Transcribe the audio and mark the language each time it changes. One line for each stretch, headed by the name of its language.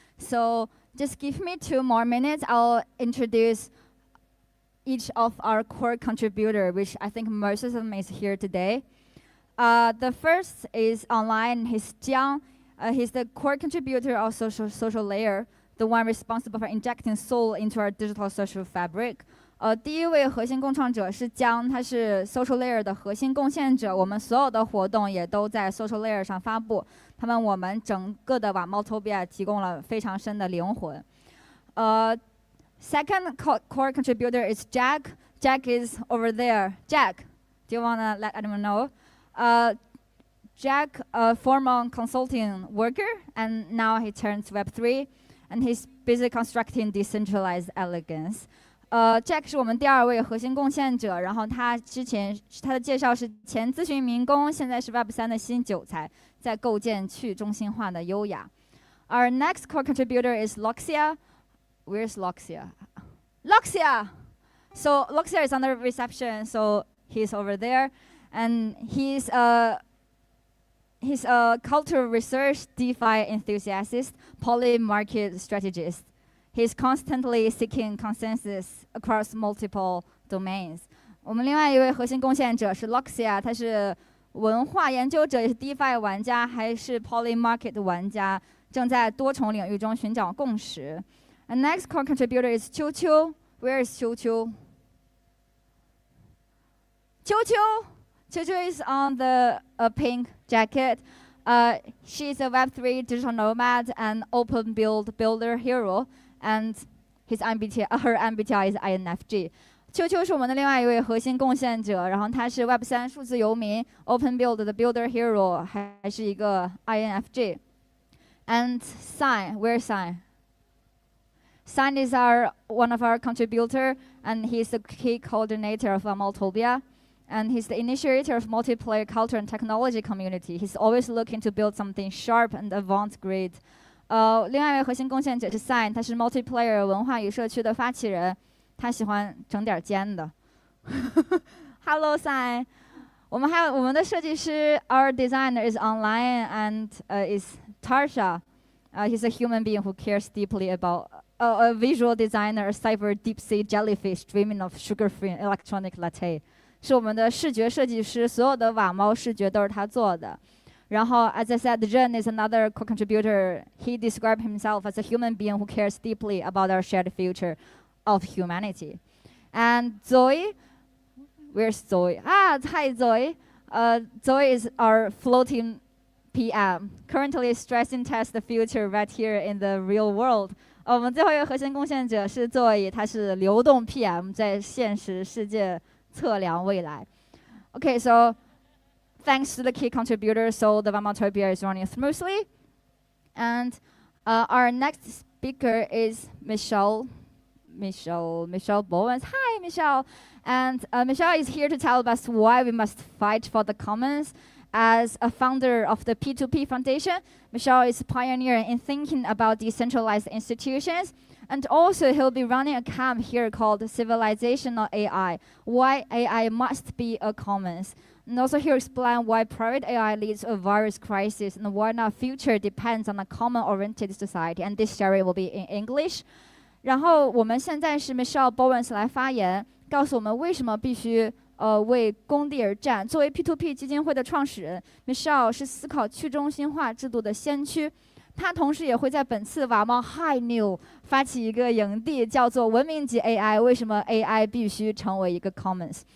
English: So just give me 2 more minutes. I'll introduce each of our core contributor, which I think most of them is here today. The first is online. He's Chiang. He's the core contributor of social layer, the one responsible for injecting soul into our digital social fabric.
Chinese: 第一位核心共创者是江，他是 social layer 的核心贡献者。我们所有的活动也都在 social layer 上发布，他们我们整个的网猫 Topia 提供了非常深的灵魂。
English: Second core contributor is Jack. Jack is over there. Jack, do you want to let anyone know? Jack, a former consulting worker, and now he turns Web3, and he's busy constructing decentralized elegance.
Chinese: Jack 是我们第2位核心贡献者，然后他之前他的介绍是前咨询民工，现在是 Web3 的新韭菜，在构建去中心化的优雅。
English: Our next core contributor is Loxia. Where's Loxia? Loxia! So Loxia is under reception, so He's over there, and he's a cultural research, DeFi enthusiast, poly-market strategist. He's constantly seeking consensus across multiple domains.
Chinese: 我们另外一位核心贡献者是 Luxia， 他是文化研究者，也是 DeFi 玩家，还是 Poly Market 玩家，正在多重领域中寻找共识。
English: And next core contributor is 秋秋。Where is 秋秋？秋秋 is on the pink jacket. She's a Web3 digital nomad and open build builder hero, and her MBTI is INFJ.
Chinese: 秋秋是我们的另外一位核心贡献者，然后他是 Web3 数字游民 Open Build 的 Builder Hero， 还是一个 INFJ。
English: And Sign, where's Sign? Sign is one of our contributor, and he's the key coordinator of Maltopia, and he's the initiator of multiplayer culture and technology community. He's always looking to build something sharp and avant-garde.
Chinese: 另外一位核心贡献者是 Sign， 他是 multiplayer 文化与社区的发起人。他喜欢整点尖的。Hello, Sign。我们还有我们的设计师
English: ，Our designer is online and is Tarsha. He's a human being who cares deeply about a visual designer, a cyber deep sea jellyfish dreaming of sugar-free electronic latte.
Chinese: 是我们的视觉设计师，所有的瓦猫视觉都是他做的。
English: 然后 as I said, Zhen is another co-contributor. He described himself as a human being who cares deeply about our shared future of humanity. And Zoe, where's Zoe? Hi Zoe. Zoe is our floating PM, currently stressing test the future right here in the real world. 我们最后一个核心贡献者是 Zoe， 他是流动 PM， 在现实世界测量未来。 Okay, so thanks to the key contributors, so the WAMO is running smoothly. And our next speaker is Michelle Bowens. Hi, Michelle. And Michelle is here to tell us why we must fight for the commons. As a founder of the P2P Foundation, Michelle is a pioneer in thinking about decentralized institutions. And also, he'll be running a camp here called Civilizational AI, why AI must be a commons. And also, he'll explain why private AI leads to a virus crisis and why our future depends on a common-oriented society. And this sharing will be in English.
Chinese: 然后我们现在是 Michelle Bowens 来发言，告诉我们为什么必须为公地而战。作为 P2P 基金会的创始人 ，Michelle 是思考去中心化制度的先驱。他同时也会在本次瓦猫 High New 发起一个营地，叫做文明级 AI， 为什么 AI 必须成为一个 Commons？